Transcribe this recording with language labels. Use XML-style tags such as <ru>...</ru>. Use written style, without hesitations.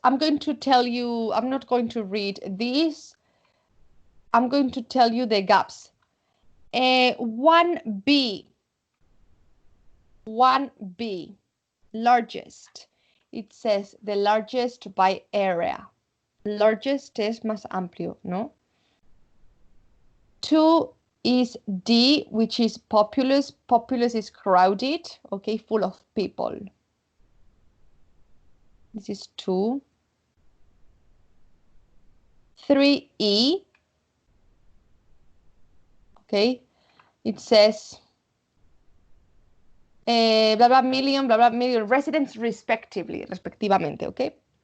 <en>I'm going to tell you, I'm not going to read these. I'm going to tell you the gaps. 1B. 1B. Largest. It says the largest by area.</en> <es>Largest es más amplio, ¿no?</es> <en>2 is D, which is populous. Populous is crowded, okay, full of people. This is 2. 3E, okay, it says blah, blah, million residents respectivamente, okay?</en>